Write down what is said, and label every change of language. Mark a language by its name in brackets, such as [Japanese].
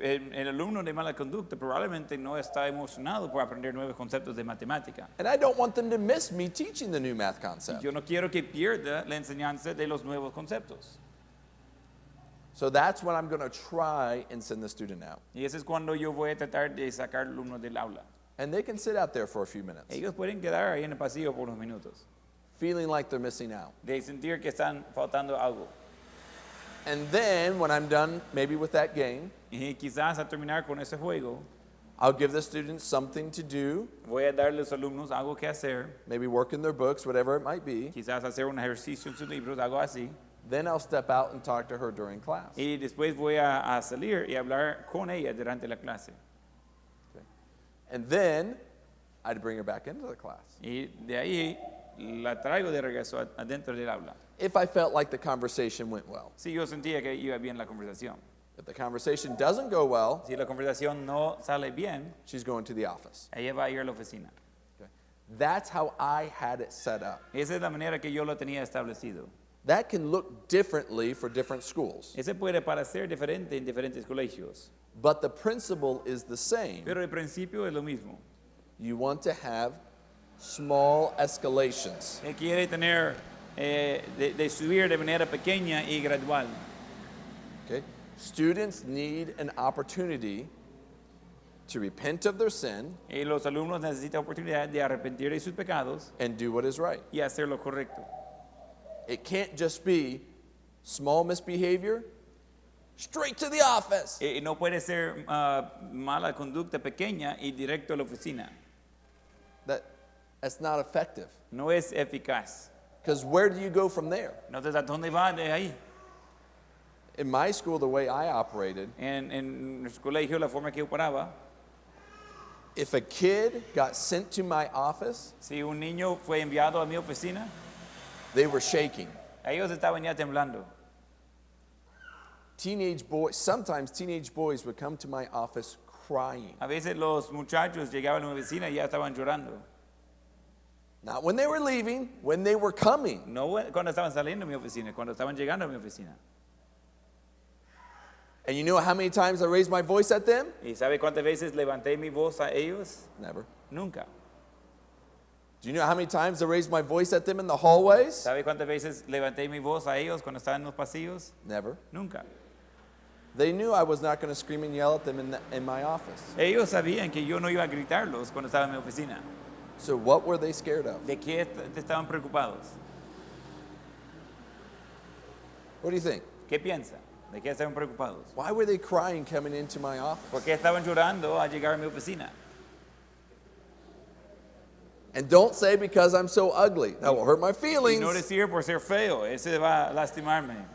[Spanish] El alumno de mala conducta probablemente no está emocionado por aprender nuevos conceptos de matemática. [English] And I don't want them to miss me teaching the new math [Spanish] Y [English] concept. [Spanish] yo no quiero que pierda la enseñanza de los nuevos conceptos. [English] So that's when I'm going to try and send the student out. [Spanish] Y eso es cuando yo voy a tratar de sacar al alumno del aula. [English] And they can sit out there for a few minutes, [Spanish] Ellos pueden quedar ahí en el pasillo por unos minutos, [English] feeling like they're missing out. [Spanish] de sentir que están faltando algo. [English] And then when I'm done maybe with that game, [Spanish] Y quizás al terminar con ese juego, [English] I'll give the students something to do, [Spanish] voy a darle a los alumnos algo que hacer, [English] maybe work in their books, whatever it might be. [Spanish] quizás hacer un ejercicio en sus libros, algo así. [English] Then I'll step out and talk to her during class. [Spanish] Y después voy a salir y hablar con ella durante la clase. [English] Okay. And then I'd bring her back into the class. [Spanish] Y de ahí la traigo de regreso adentro del aula. [English] If I felt like the conversation went well. [Spanish] Si yo sentía que iba bien la conversación. [English] If the conversation doesn't go well, [Spanish] Si la conversación no sale bien, [English] she's going to the office. [Spanish] ella va a ir a la oficina. [English] Okay. That's how I had it set up. [Spanish] Esa es la manera que yo lo tenía establecido. [English] That can look differently for different schools, [Spanish] Ese puede parecer diferente en diferentes colegios, [English] but the principle is the same. [Spanish] pero el principio es lo mismo. [English] You want to have small escalations. [Spanish] Él quiere tener, de subir de manera pequeña y gradual. [English] Okay? Students need an opportunity to repent of their sin [Spanish] Y los alumnos necesitan oportunidad de arrepentir de sus pecados [English] and do what is right. [Spanish] y hacer lo correcto. [English] It can't just be small misbehavior, straight to the office. [Spanish] Y no puede ser mala conducta pequeña y directo a la oficina. [English] That's not effective. [Spanish] No es eficaz. [English] Because where do you go from there? [Spanish] Entonces, ¿a dónde va de ahí? [English] In my school, the way I operated, [Spanish] En nuestro colegio, la forma que yo paraba, [English] if a kid got sent to my office, [Spanish] si un niño fue enviado a mi oficina, [English] they were shaking. [Spanish] ellos estaban ya temblando. [English] Sometimes teenage boys would come to my office crying. [Spanish] A veces los muchachos llegaban a mi oficina y ya estaban llorando. [English] Not when they were leaving, when they were coming. [Spanish] No cuando estaban saliendo de mi oficina, cuando estaban llegando a mi oficina. [English] And you know how many times I raised my voice at them? [Spanish] ¿Y sabe cuántas veces levanté mi voz a ellos? [English] Never. [Spanish] Nunca. [English] Do you know how many times I raised my voice at them in the hallways? [Spanish] ¿Sabe cuántas veces levanté mi voz a ellos cuando estaban en los pasillos? [English] Never. [Spanish] Nunca. [English] They knew I was not going to scream and yell at them in my office. [Spanish] Ellos sabían que yo no iba a gritarlos cuando estaba en mi oficina. [English] So what were they scared of? [Spanish] ¿De qué estaban preocupados? [English] What do you think? [Spanish] ¿Qué piensan? ¿De qué estaban preocupados? [English] Why were they crying coming into my office? [Spanish] ¿Por qué estaban llorando al llegar a mi oficina? [English] And don't say because I'm so ugly. That will hurt my [Spanish] Y [English] feelings. [Spanish] no decir por ser feo, ese va a lastimarme.